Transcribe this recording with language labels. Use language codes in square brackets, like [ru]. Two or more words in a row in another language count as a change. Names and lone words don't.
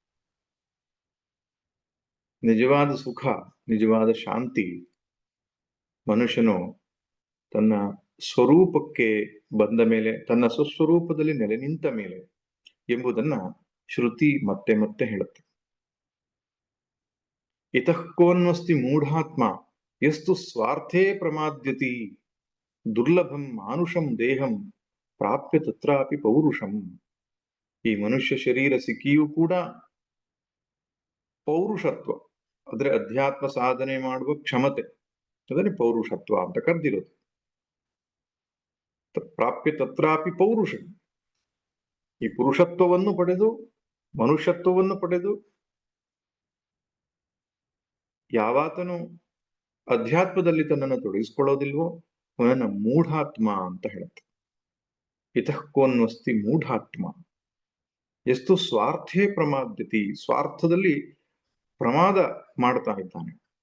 [kn] ನಿಜವಾದ ಸುಖ, ನಿಜವಾದ ಶಾಂತಿ ಮನುಷ್ಯನು ತನ್ನ ಸ್ವರೂಪಕ್ಕೆ ಬಂದ ಮೇಲೆ, ತನ್ನ ಸ್ವಸ್ವರೂಪದಲ್ಲಿ ನೆಲೆ ನಿಂತ ಮೇಲೆ ಎಂಬುದನ್ನ ಶ್ರುತಿ ಮತ್ತೆ ಮತ್ತೆ ಹೇಳುತ್ತೆ. [sa] ಇತಃ ಕೋನ್ವಸ್ತಿ ಮೂಢಾತ್ಮ ಯಸ್ತು ಸ್ವಾರ್ಥೇ ಪ್ರಮಾದ್ಯತಿ ದುರ್ಲಭಂ ಮಾನುಷಂ ದೇಹಂ ಪ್ರಾಪ್ಯ ತತ್ರಾಪಿ ಪೌರುಷಂ. [kn] ಈ ಮನುಷ್ಯ ಶರೀರ ಸಿಕ್ಕಿಯೂ ಕೂಡ ಪೌರುಷತ್ವ, ಅಂದ್ರೆ ಅಧ್ಯಾತ್ಮ ಸಾಧನೆ ಮಾಡುವ ಕ್ಷಮತೆ, ಅದನ್ನೇ ಪೌರುಷತ್ವ ಅಂತ ಕರೆದಿರೋದು. [sa] ಪ್ರಾಪ್ಯ ತತ್ರಾಪಿ ಪೌರುಷಂ. [kn] ಈ ಪುರುಷತ್ವವನ್ನು ಪಡೆದು, ಮನುಷ್ಯತ್ವವನ್ನು ಪಡೆದು ಯಾವಾತನು ಅಧ್ಯಾತ್ಮದಲ್ಲಿ ತನ್ನನ್ನು ತೊಡಗಿಸ್ಕೊಳ್ಳೋದಿಲ್ವೋ ಅವನನ್ನ ಮೂಢಾತ್ಮ ಅಂತ ಹೇಳುತ್ತೆ. [sa] ಇತಃ ಕೋನ್ವಸ್ತಿ ಮೂಢಾತ್ಮ ಎಷ್ಟು ಸ್ವಾರ್ಥೇ ಪ್ರಮಾದ್ಯತಿ, [kn] ಸ್ವಾರ್ಥದಲ್ಲಿ ಪ್ರಮಾದ ಮಾಡ್ತಾ ಇದ್ದಾನೆ.